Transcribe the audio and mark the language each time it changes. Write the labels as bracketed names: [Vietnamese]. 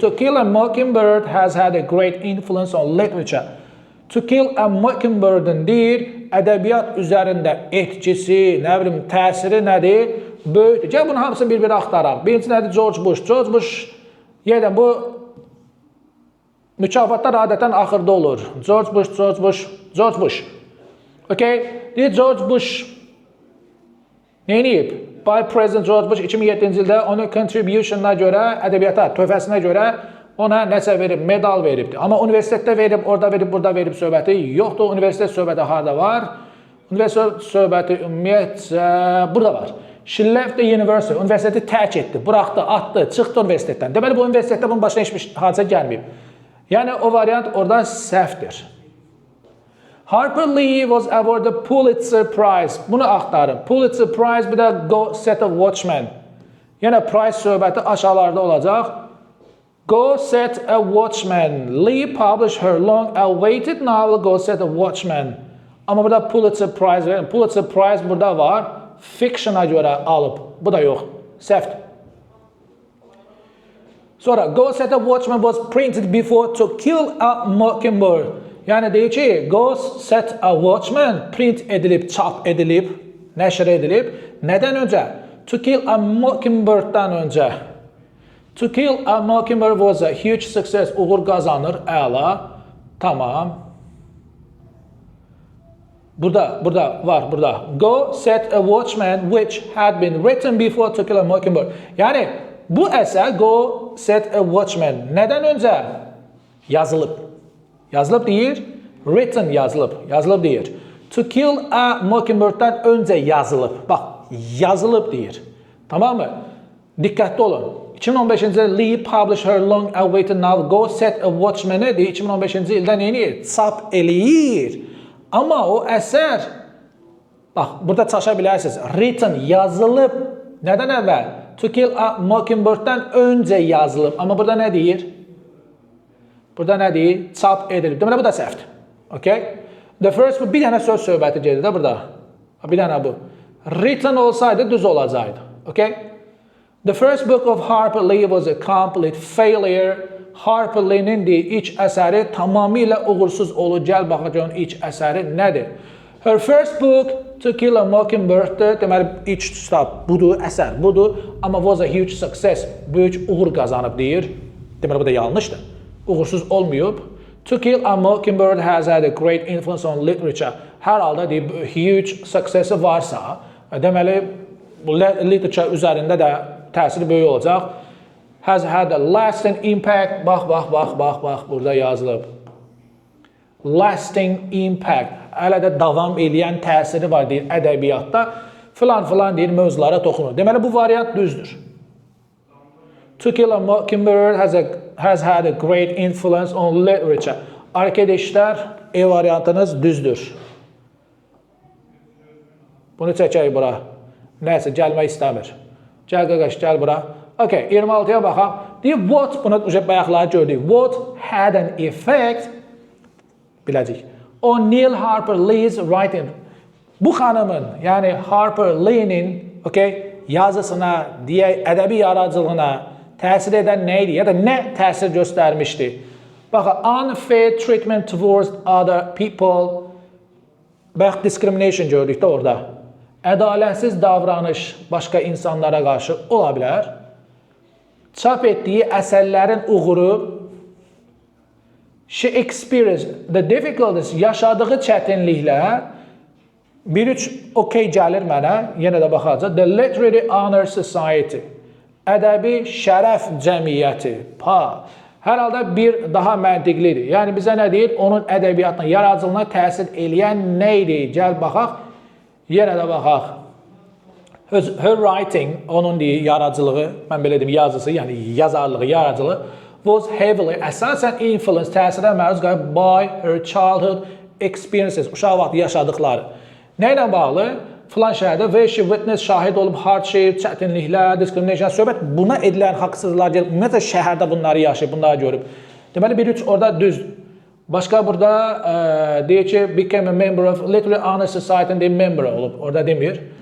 [English] To Kill a Mockingbird has had a great influence on literature. [Azerbaijani] To Kill a Mockingbird'ın deyir, ədəbiyyat üzərində etkisi, nə bilim, təsiri nədir? Böyükdür. Gəl bunun hamısını bir-bir axtaraq. Birinci nədir? George Bush. George Bush, yenə bu mükafatlar adətən axırda olur. George Bush, George Bush, George Bush. Okay? Deyir, George Bush neyini yiyib? [English] By President George Bush [Azerbaijani] 2007-ci ildə onun contributionuna görə, ədəbiyyata, töhfəsinə görə ona nəsə verib, medal veribdir. Amma universitetdə verib, orada verib, burada verib söhbəti yoxdur. Universitet söhbəti harada var? Universitet söhbəti ümumiyyətcə burada var. [English] She left the university. [Azerbaijani] Universiteti tərk etdi, buraxdı, atdı, çıxdı universitetdən. Deməli, bu universitetdə bunun başına heç bir hadisə gəlməyib. Yəni o variant orada səhvdir. [English] Harper Lee was awarded Pulitzer Prize. [Azerbaijani] Bunu axtarın. Pulitzer Prize bir də Go Set a Watchman. Yəni prize söhbəti aşağılarda olacaq. [English] Go Set a Watchman. Lee published her long-awaited novel Go Set a Watchman. [Azerbaijani] Amma burada Pulitzer Prize verin. Pulitzer Prize burada var. Fiction'a görə alıb. Bu da yox. Səhvdir. Sonra [English] Go Set a Watchman was printed before To Kill a Mockingbird. [Azerbaijani] Yəni deyir ki, Go Set a Watchman print edilib, çap edilib, nəşr edilib. Nədən öncə? To Kill a Mockingbird'dan öncə. [English] To Kill a Mockingbird was a huge success. [Azerbaijani] Uğur qazanır, əla. Tamam. Burada var, burada. [English] Go Set a Watchman which had been written before To Kill a Mockingbird. [Azerbaijani] Yəni bu əsər Go Set a Watchman nədən öncə yazılıb? Yazılıb deyir, written yazılıb deyir. To Kill a Mockingbird'dan öncə yazılıb. Bax, yazılıb deyir. Tamam mı? Diqqətli olun. [English] 2015-ci ildə Lee published her long-awaited novel Go Set a Watchman-ı [Azerbaijani] 2015-ci ildə neyini? Çap eləyir. Amma o əsər, bax, burada çaşa bilərsiniz. Written, yazılıb. Nədən əvvəl? To Kill a Mockingbird'dan öncə yazılıb. Amma burada nə deyir? Burada nə deyir? Çap edilib. Deməli, bu da səhvdir. Okay? [English] The first, [Azerbaijani] bir dənə söz söhbəti gedir də burada. Bir dənə bu. Written olsaydı düz olacaqdı. [English] Okay? The first book of Harper Lee was a complete failure. [Azerbaijani] Harper Lee'nin ilk əsəri tamamilə uğursuz olub. Gəl baxacağın ilk əsəri nədir? [English] Her first book, [Azerbaijani] To Kill a Mockingbird-dir. Deməli, ilk kitab budur, əsər budur. Amma [English] was a huge success. [Azerbaijani] Böyük uğur qazanıb deyir. Deməli, bu da yanlışdır. Uğursuz olmayıb. To Kill a Mockingbird has had a great influence on literature. Hər halda deyib, [English] huge success- [Azerbaijani] i varsa, deməli, bu literature üzərində də təsiri böyük olacaq. [English] Has had a lasting impact. [Azerbaijani] Bax, burada yazılıb. Lasting impact. Hələ də davam edən təsiri var deyir ədəbiyyatda. Filan deyir, mövzulara toxunur. Deməli, bu variant düzdür. [English] To Kill a Mockingbird has had a great influence on literature. [Azerbaijani] Arkadaşlar, variantınız düzdür. Bunu çəkək bura. Nəsə, gəlmək istəmir. Gəl qaqaş, gəl bura. Okay, 26-ya baxaq. Deyir, [English] what, [Azerbaijani] bunu bayaqları gördük. [English] What had an effect, [Azerbaijani] biləcək, [English] on Neil Harper Lee's writing. [Azerbaijani] Bu xanımın, yəni Harper Lee'nin, okay, yazısına, deyək, ədəbi yaradıcılığına təsir edən nə idi? Ya da nə təsir göstərmişdi? Baxın, [English] unfair treatment towards other people. [Azerbaijani] Bax, discrimination gördük də orada. Ədalətsiz davranış başqa insanlara qarşı ola bilər. Çap etdiyi əsərlərin uğuru, [English] she experienced the difficulties, [Azerbaijani] yaşadığı çətinliklər, bir-üç okey gəlir mənə, yenə də baxacaq. [English] The Literary Honor Society, [Azerbaijani] ədəbi şərəf cəmiyyəti, hər halda bir daha məntiqlidir. Yəni, bizə nə deyir? Onun ədəbiyyatına, yaradıcılığına təsir eləyən nə idi? Gəl baxaq, yenə də baxaq. [English] Her writing, [Azerbaijani] onun deyir, yaradıcılığı, mən belə deyim, yazısı, yəni yazarlığı, yaradıcılığı, [English] was heavily, [Azerbaijani] əsasən influence, təsirə məruz qalıb [English] by her childhood experiences, [Azerbaijani] uşaq vaxtı yaşadıqları. Nə ilə bağlı? Filan şəhərdə [English] where she witnessed, [Azerbaijani] şahid olub, hardship, çətinliklər, discrimination, söhbət buna edilən haqsızlıqlar gəlib, ümumiyyətlə şəhərdə bunları yaşayıb, bunları görüb. Deməli, bir-üç orada düzdür. Başqa burada deyir ki, [English] became a member of Literary Honor Society-nin [Azerbaijani] deyir, member olub, orada demir.